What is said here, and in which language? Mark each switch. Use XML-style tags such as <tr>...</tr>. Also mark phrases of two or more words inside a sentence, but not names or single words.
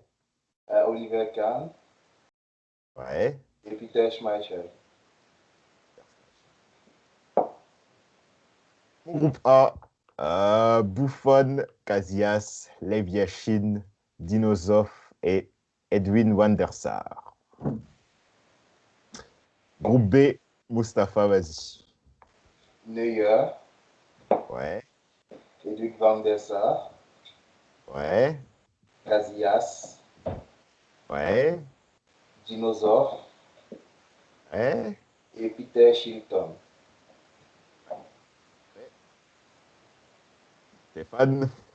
<fr>Oliver Kahn. Ouais. Et Peter Schmeichel. Mon groupe A, Buffon, Casillas, Lev Yashin, Dinosov et Edwin van der Sar. Groupe B, Mustapha, vas-y. Neuer. Ouais. Edwin van der Sar. Ouais. Casillas. Ouais. Dinosov. Ouais. Et Peter Shilton. Stéphane.</fr>